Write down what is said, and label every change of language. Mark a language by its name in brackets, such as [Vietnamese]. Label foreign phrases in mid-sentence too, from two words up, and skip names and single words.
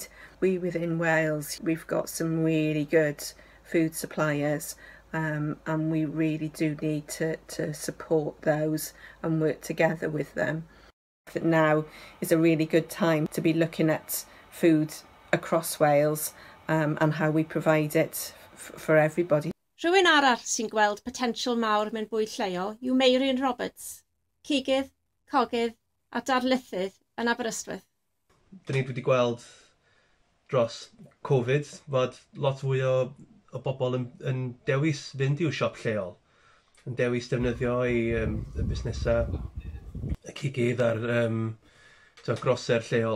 [English] We within Wales, we've got some really good food suppliers and we really do need to support those and work together with them. That now is a really good time to be looking at food across Wales and how we provide it for everybody. [Welsh] Rhywun arall sy'n gweld potensial mawr mewn bwyd lleol yw Meiryn Roberts, cigydd, cogydd a darlithydd yn Aberystwyth. Dyn ni wedi gweld dros Covid fod lot fwy o bobl yn dewis fynd i'w siop lleol, yn dewis defnyddio I busnesau y cigydd a'r groser lleol.